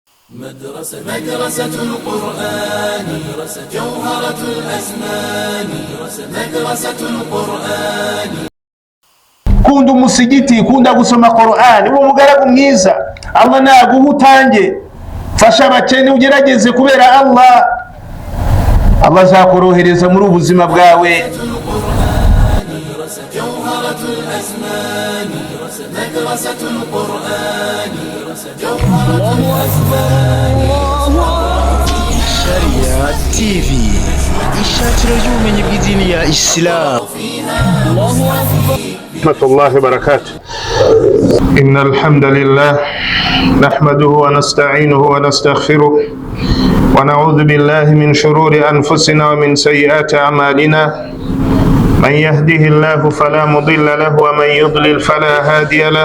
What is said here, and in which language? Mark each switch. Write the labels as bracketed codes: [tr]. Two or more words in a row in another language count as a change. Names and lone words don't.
[ar] مدرسة القرآن جوهرة الأزمان مدرسة القرآن. [rw] Kunda umusigiti, kunda gusoma Qur'an, uwo mugaragu mwiza Allah naguha utange, fasha abakene ugerageze kubera Allah azakorohereza muri ubuzima bwawe. [ar] جوهرة الأزمان مدرسة القرآن جوهرة الأزمان. [rw] شريعة TV ishakiro ry'ubumenyi bw'idini ya Islam. [ar] ورحمة الله وبركاته. إن الحمد لله نحمده ونستعينه ونستغفره ونعوذ بالله من شرور أنفسنا ومن سيئات أعمالنا. من يهده الله فلا مضل له ومن يضلل فلا هادي له.